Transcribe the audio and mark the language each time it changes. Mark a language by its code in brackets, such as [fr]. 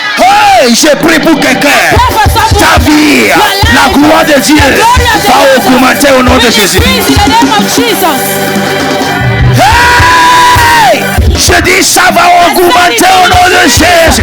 [fr] Hey, j'ai pris pour quelqu'un. Ta vie, la gloire de Dieu va augmenter au nom de Jésus. [en] Increase in the name of Jesus. [fr] Hey, je dis ça va augmenter au nom de Jésus.